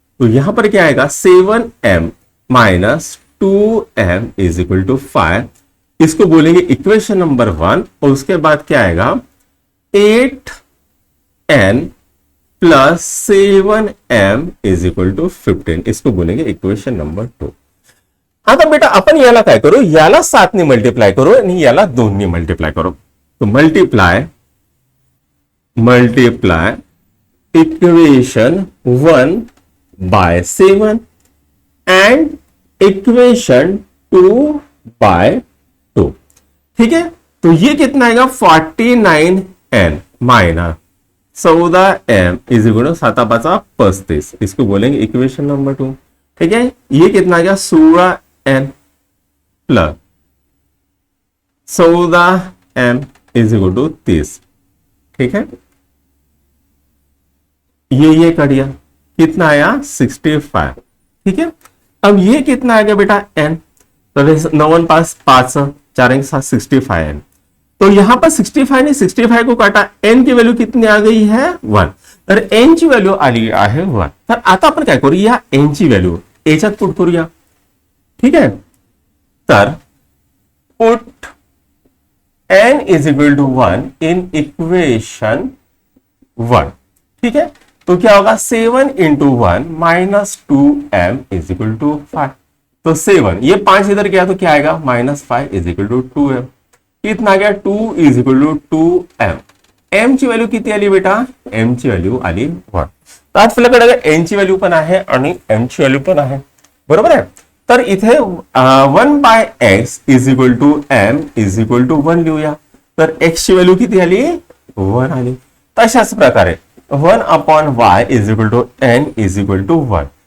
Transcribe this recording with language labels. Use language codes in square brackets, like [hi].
[hi] तो यहां पर क्या आएगा 7m minus 2m is equal to 5. इसको बोलेंगे इक्वेशन नंबर 1. और उसके बाद क्या आएगा 8n plus 7m is equal to 15. इसको बोलेंगे इक्वेशन नंबर 2. [mr] आता बेटा आपण याला काय करू, याला 7 ने मल्टीप्लाय करू आणि याला 2 ने मल्टीप्लाय करू. [en] तो multiply equation 1 by 7 and equation 2 by 2. [hi] ठीक है, तो ये कितना आएगा 49n minus 14m is equal to 7 5 35. इसको बोलेंगे इक्वेशन नंबर 2. ठीक है, ये कितना आ गया 16n plus 14m is equal to 30. ठीक है, ये कट गया. कितना आया 65. ठीक है, अब ये कितना आ गया बेटा n, तो 9 1 5 5 4 1 7 65 n, तो यहां पर 65 ने 65 को काटा, n की व्हॅल्यू कितनी आ गई है 1, [mr] तर n ची व्हॅल्यू आली आहे 1. तर आता आपण काय करूया, n ची व्हॅल्यू याच्यात पुट करूया. ठीक आहे, तर [en] Put n is equal to 1 in equation 1. [hi] ठीक है, तो क्या होगा 7 into 1 minus 2m is equal to 5. तो 7, ये 5 इधर गया तो क्या आएगा -5 इज इक्वल टू 2m. कितना आ गया 2 is equal to 2m. [mr] m ची व्हॅल्यू किती आली बेटा, m ची व्हॅल्यू आली 1. तर आपल्याकडे n ची व्हॅल्यू पण आहे आणि m ची व्हॅल्यू पण आहे, बरोबर आहे. तर इथे 1/x is equal to m is equal to 1 लिहूया. तर x ची व्हॅल्यू किती आली 1 आली. तशाच प्रकारे 1/y is equal to n is equal to 1.